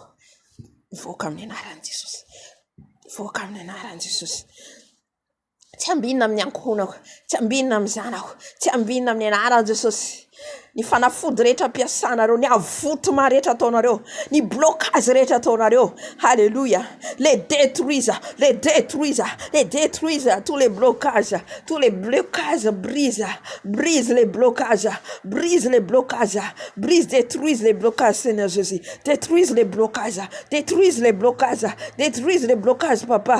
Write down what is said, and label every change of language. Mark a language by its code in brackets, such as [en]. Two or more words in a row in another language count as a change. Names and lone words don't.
[mg] Voaka amin'ny anaran'i Jesosy. Voaka amin'ny anaran'i Jesosy. Tsy ambinina amin'ny ankonako, tsy ambinina amin'ny zanako, tsy ambinina amin'ny anaran'i Jesosy. Ny fanafody rehetra ampiasanareo, ny avotima rehetra ataonareo, ny blocage rehetra ataonareo. Alléluia. [fr] Les détruise, tous les blocages, brise les blocages, détruise les blocages, Seigneur Jésus. Détruise les blocages, papa.